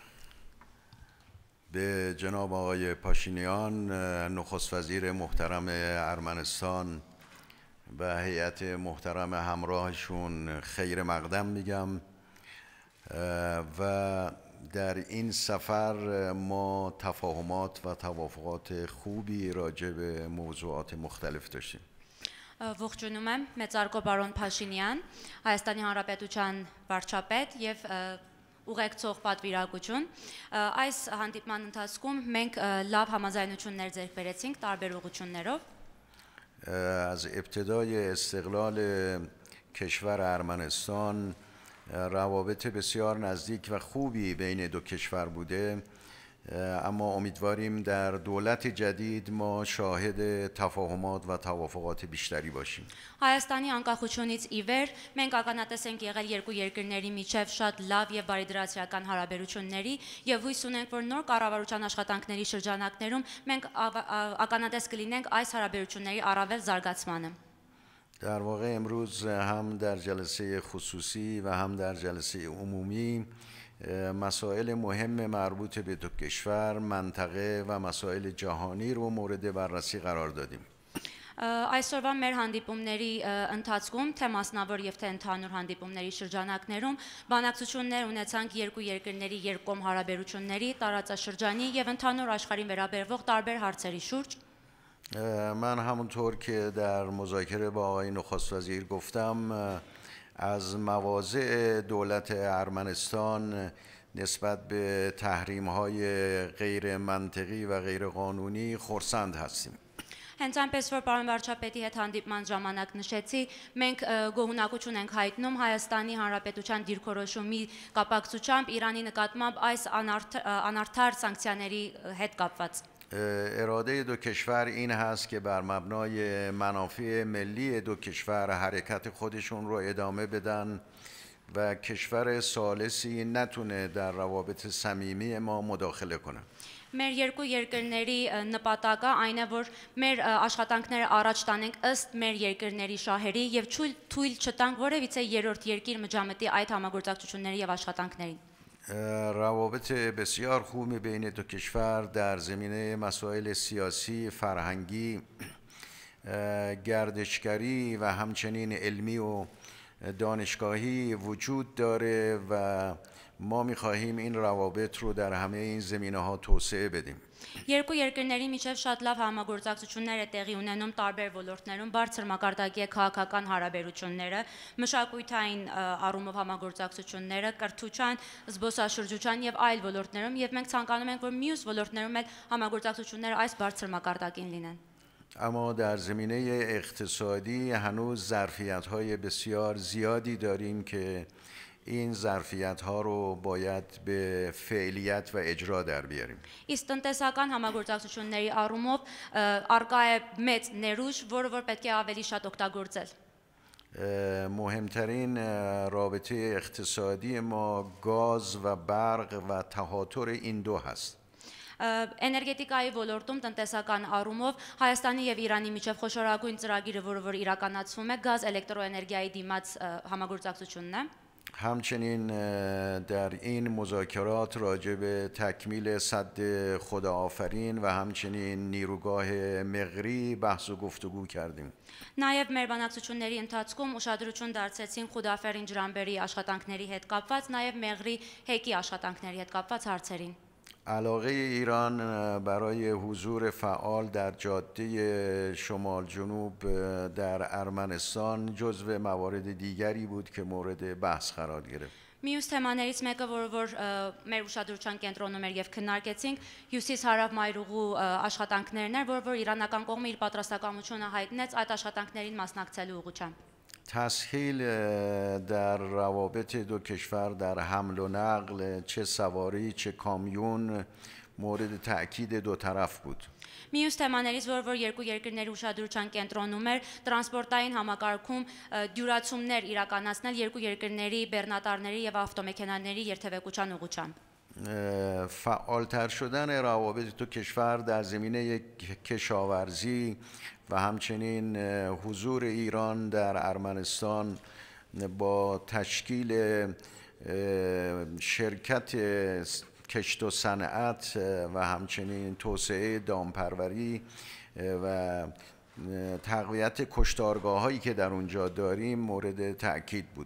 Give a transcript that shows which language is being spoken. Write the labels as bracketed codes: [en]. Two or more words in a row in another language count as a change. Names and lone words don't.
[fa] به جناب آقای پاشینیان نخست وزیر محترم ارمنستان و هیئت محترم همراهشون خیر مقدم میگم و در این سفر ما تفاهمات و توافقات خوبی راجع به موضوعات مختلف داشتیم. [hy] Ողջունում եմ մեծարգո բարոն Փաշինյան, Հայաստանի Հանրապետության վարչապետ եւ ուղեկցող պատվիրակություն։ Այս հանդիպման ընթացքում մենք լավ համաձայնություններ ձեռք բերեցինք տարբեր ուղղություններով։ [fa] از ابتدای استقلال کشور ارمنستان روابط بسیار نزدیک و خوبی بین دو کشور بوده، اما امیدواریم در دولت جدید ما شاهد تفاهمات و توافقات بیشتری باشیم. [hy] Հայաստանի անկախությունից ի վեր մենք ականատես ենք եղել երկու երկրների միջև շատ լավ եւ բարիդրացիական հարաբերությունների եւ հույս ունենք, որ նոր կառավարության աշխատանքների շրջանակներում մենք ականատես կլինենք այս հարաբերությունների առավել զարգացմանը։ [fa] در واقع امروز هم در جلسه خصوصی و هم در جلسه عمومی مسائل مهم مربوط به دو کشور، منطقه و مسائل جهانی رو مورد بررسی قرار دادیم. [hy] Այսօրվա մեր հանդիպումների ընթացքում թե մասնավոր եւ թե ընդհանուր հանդիպումների շրջանակներում բանակցություններ ունեցանք երկու երկրների երկկողմ հարաբերությունների, տարածաշրջանի եւ ընդհանուր աշխարհին վերաբերվող տարբեր հարցերի շուրջ։ [fa] من همونطور که در مذاکره با آقای نخست وزیر گفتم از مواضع دولت ارمنستان نسبت به تحریم‌های غیر منطقی و غیر قانونی خرسند هستیم. [hy] Հենց այնպես որ պարոն վարչապետի հետ հանդիպման ժամանակ նշեցի, մենք գոհունակություն ենք հայտնում Հայաստանի Հանրապետության դիրքորոշումի կապակցությամբ Իրանի նկատմամբ այս անարդար սանկցիաների հետ կապված։ [fa] اراده دو کشور این هست که بر مبنای منافع ملی دو کشور حرکت خودشون رو ادامه بدن و کشور ثالثی نتونه در روابط صمیمی ما مداخله کنه. [hy] Մեր երկու երկրների նպատակը այն է, որ մեր աշխատանքները առաջ տանենք ըստ մեր երկրների շահերի եւ թույլ չտանք որևիցե երրորդ երկիր միջամտի այդ համագործակցությունների եւ աշխատանքներին։ [fa] روابط بسیار خوبی بین دو کشور در زمینه مسائل سیاسی، فرهنگی، گردشگری و همچنین علمی و دانشگاهی وجود داره و ما می‌خواهیم این روابط رو در همه این زمینه‌ها توسعه بدیم. [hy] Երկու երկրների միջև շատ լավ համագործակցություններ է տեղի ունենում տարբեր ոլորտներում, բարձր մակարդակի է քաղաքական հարաբերությունները, մշակութային առումով համագործակցությունները, կրթության, զբոսաշրջության եւ այլ ոլորտներում, եւ մենք ցանկանում ենք, որ մյուս ոլորտներում էլ համագործակցությունները այս բարձր մակարդակին լինեն։ [fa] اما در زمینه اقتصادی هنوز ظرفیت‌های بسیار زیادی داریم که این ظرفیت‌ها رو باید به فعلیت و اجرا در بیاریم. [hy] Իսկ տնտեսական համագործակցությունների առումով արկա է մեծ ներուժ, որը որ պետք է ավելի շատ օգտագործել։ [fa] مهمترین رابطه اقتصادی ما گاز و برق و تهاتر این دو هست. [hy] Էներգետիկայի ոլորտում տնտեսական առումով Հայաստանի եւ Իրանի միջև խոշորագույն ծրագիրը, որը իրականացվում է գազ էլեկտրոէներգիայի դիմաց համագործակցությունն է։ [fa] همچنین در این مذاکرات راجع به تکمیل سد خداآفرین و همچنین نیروگاه مغری بحث و گفتگو کردیم. [hy] Նաև մեր բանակցությունների ընթացքում ուշադրություն դարձեցինք Խուդաֆերին ջրամբերի աշխատանքների հետ կապված, նաև Մեղրի հեկի աշխատանքների հետ կապված հարցերին։ [fa] علاقه ایران برای حضور فعال در جاده شمال جنوب در ارمنستان جزو موارد دیگری بود که مورد بحث قرار گرفت. [hy] Մյուս թեմաներից մեկը, որ մեր ուշադրության կենտրոնում էր եւ քննարկեցինք, հյուսիս-հարավ մայրուղու աշխատանքներն էր, որ իրանական կողմը իր պատրաստակամությունը հայտնեց այդ աշխատանքներին մասնակցելու ուղղությամբ։ [fa] تسهیل در روابط دو کشور در حمل و نقل چه سواری چه کامیون مورد تأکید دو طرف بود. [hy] Մյուս թեմաներից, որ երկու երկրների ուշադրության կենտրոնում էր տրանսպորտային համակարգում դյուրացումներ իրականացնել երկու երկրների բեռնատարների եւ ավտոմեքենաների երթևեկության ուղղությամբ։ [fa] فعالتر شدن روابط دو کشور در زمینه کشاورزی و همچنین حضور ایران در ارمنستان با تشکیل شرکت کشت و صنعت و همچنین توسعه دامپروری و تقویت کشتارگاه‌هایی که در اونجا داریم مورد تأکید بود.